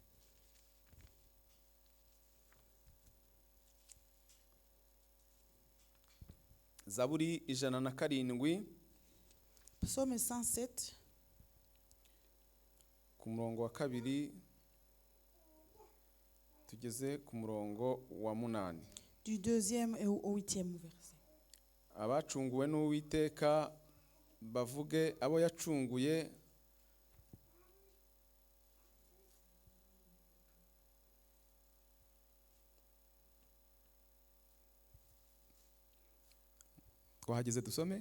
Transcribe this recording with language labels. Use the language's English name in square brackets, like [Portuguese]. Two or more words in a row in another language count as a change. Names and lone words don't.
[Kinyarwanda] Zaburi 107 [French] Psaume 107, [Kinyarwanda] ku murongo wa 2 tugeze ku murongo wa 8. [French] du 2e au 8e verset. [Kinyarwanda] Abacunguwe n'Uwiteka bavuge abo yacunguye, twahageze dusome.